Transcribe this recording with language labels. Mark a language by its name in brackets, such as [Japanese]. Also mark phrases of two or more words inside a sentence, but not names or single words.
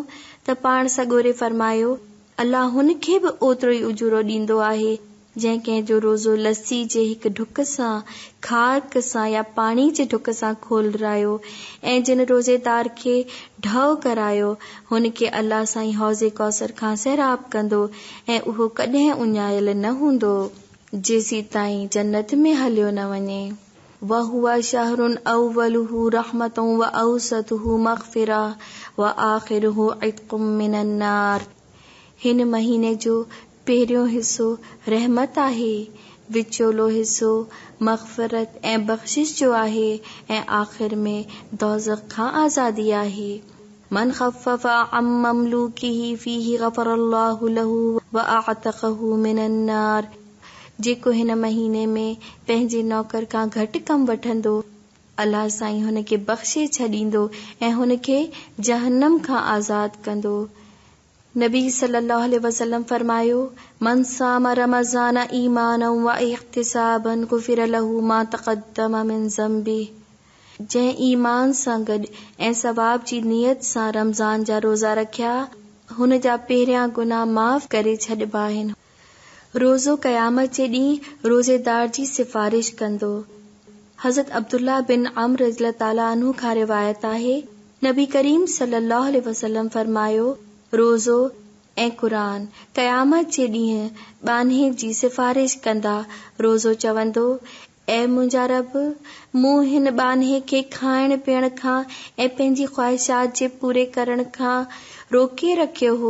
[Sindhi] त पाण सगोरे फरमायो, अल्लाह हुन खे बि ओतिरो ई उजूरो ॾींदो आहे जंहिं कंहिंजो रोज़ो लस्सी जे हिकु ढुक सां, खारक सां या पाणी जे ढुक सां खोलरायो ऐं जिन रोज़ेदार खे ढव करायो हुन खे अल्लाह साईं हौज़े कौसर खां सैराब कंदो ऐं उहो कॾहिं उञायल न हूंदो जेसी ताईं जन्नत में हलियो न वञे। [Arabic] وهو شهر أوله رحمة وأوسطه مغفرة وآخره عتق من النار. [Sindhi] हिन महीने जो पहिरियों हिस्सो रहमत आहे, विचोलो हिस्सो मग़फ़िरत ऐं बख़्शिश जो आहे ऐं आख़िर में दोज़ख खां आज़ादी आहे। [Arabic] من خفف عن مملوكه فيه غفر الله له وأعتقه من النار. [Sindhi] जेको हिन महीने में पंहिंजे नौकर खां घटि कम वठंदो, अल्लाह साईं हुन खे बख़्शे छॾींदो ऐं हुन खे जहन्नम खां आज़ाद कंदो। [Arabic] نبي صلى الله عليه وسلم फरमायो, من صام رمضان إيمانا واحتسابا غفر له ما تقدم من ذنبه. [Sindhi] जंहिं ईमान सां गॾु ऐं सवाब जी नियत सां रमज़ान जा रोज़ा रखिया, हुन जा पहिरियां गुनाह माफ़ करे छॾिबा आहिनि। रोज़ो क़यामत जे ॾींहुं रोज़ेदार जी सिफारिश कंदो। हज़रत अब्दुल्ला बिन अम्र [Arabic] رضي الله تعالى عنه [Sindhi] खां रिवायत आहे, नबी करीम [Arabic] صلى الله عليه وسلم [Sindhi] फरमायो, रोज़ो ऐं क़ुरान क़यामत जे ॾींहुं ॿान्हे जी सिफारिश कंदा। रोज़ो चवंदो, ऐ मुंहिंजा रब, मूं हिन ॿान्हे खे खाइण पीअण खां ऐं पंहिंजी ख़्वाहिशात जे पूरे करण खां रोके रखियो हो।